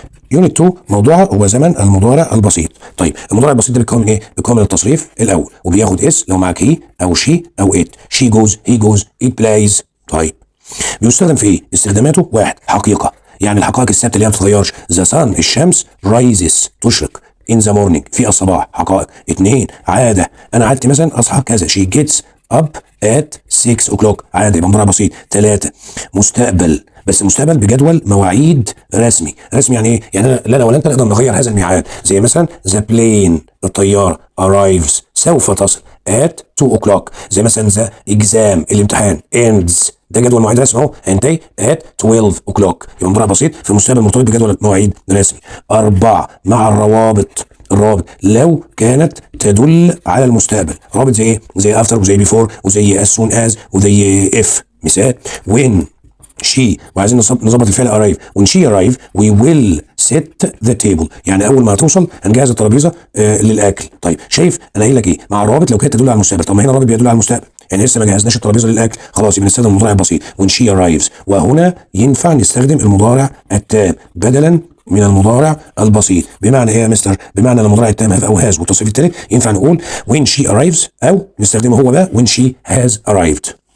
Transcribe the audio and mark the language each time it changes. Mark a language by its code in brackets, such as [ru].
[ar] يونت 2 موضوعها هو زمن المضارع البسيط. طيب المضارع البسيط ده بيتكون من ايه؟ بيتكون من التصريف الاول، وبياخد اس لو معاك هي او شي او ات. شي جوز، هي جوز، ات بلايز. طيب بيستخدم في ايه؟ استخداماته: واحد، حقيقه، يعني الحقائق الثابته اللي هي ما بتتغيرش. ذا سان، الشمس، رايزز، تشرق، [en] in the morning، [ar] في الصباح، حقائق. اتنين، عاده، انا عادتي مثلا اصحى كذا. [en] she gets up at 6 o'clock، [ar] عاده، يبقى مضارع بسيط. ثلاثه، مستقبل، بس المستقبل بجدول مواعيد رسمي. رسمي يعني ايه؟ يعني لا انا ولا انت نقدر نغير هذا الميعاد. زي مثلا the plane، الطياره، arrives، سوف تصل، [en] at 2 o'clock. [ar] زي مثلا the exam، الامتحان، ends، ده جدول مواعيد رسمي اهو، هينتهي [en] at 12 o'clock. [ar] يبقى مضارع بسيط في المستقبل مرتبط بجدول مواعيد رسمي. أربعة، مع الروابط. الروابط لو كانت تدل على المستقبل. روابط زي ايه؟ زي after وزي before وزي as soon as وزي if. مثال: when she، وعايزين نظبط الفعل arrive. [en] when she arrive we will set the table، [ar] يعني اول ما توصل هنجهز الترابيزه للاكل. طيب شايف انا قايل لك ايه؟ مع الروابط لو كانت تدل على المستقبل. طب ما هنا الرابط بيدل على المستقبل، يعني لسه ما جهزناش الترابيزه للاكل، خلاص يبقى نستخدم المضارع البسيط [en] when she arrives. [ar] وهنا ينفع نستخدم المضارع التام بدلا من المضارع البسيط. بمعنى ايه يا مستر؟ بمعنى المضارع التام have او has والتصريف الثالث ينفع نقول [en] when she arrives، [ar] او نستخدمه هو بقى [en] when she has arrived.